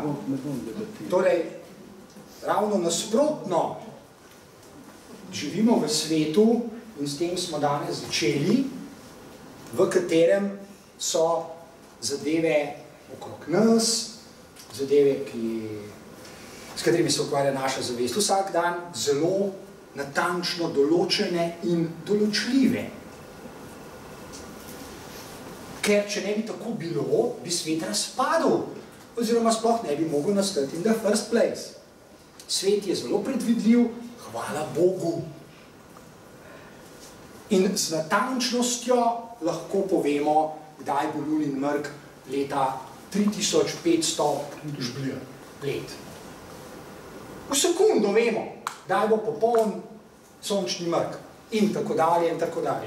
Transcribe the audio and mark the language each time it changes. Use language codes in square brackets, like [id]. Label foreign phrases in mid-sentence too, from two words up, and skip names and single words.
[sl] Torej, ravno nasprotno, živimo v svetu, in s tem smo danes začeli, v katerem so zadeve okrog nas, zadeve, s katerimi se ukvarja naša zavest vsak dan, zelo natančno določene in določljive. Ker če ne bi tako bilo, bi svet razpadel, oziroma sploh ne bi mogel nastati [en] in the first place. [sl] Svet je zelo predvidljiv, hvala Bogu. In z natančnostjo lahko povemo, kdaj bo lunin mrk leta 3500 žblja let. V sekundo vemo, kdaj bo popoln sončni mrk in tako dalje in tako dalje.